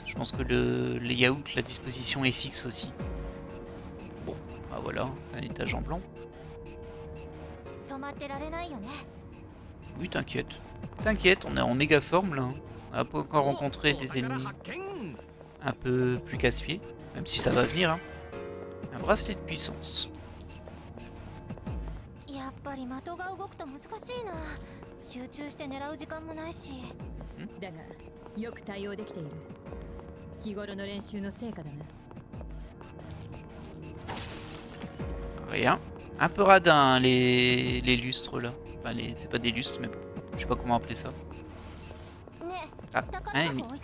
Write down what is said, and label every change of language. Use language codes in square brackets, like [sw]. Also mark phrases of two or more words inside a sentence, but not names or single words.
[fr] Je pense que le layout, la disposition est fixe aussi. Bon, bah voilà, c'est un étage en blanc. Oui, t'inquiète. T'inquiète, on est en méga forme là. On n'a pas encore rencontré des ennemis un peu plus casse-pieds. Même si ça va venir. Hein. Un bracelet de puissance. [ja] 集中して狙う時間もないし。だがよく対応できている。日頃の練習の成果だな。 [fr] Rien. Un peu radin les lustres là. Enfin c'est pas des lustres mais bon. Je sais pas comment appeler ça. Ah, un ennemi.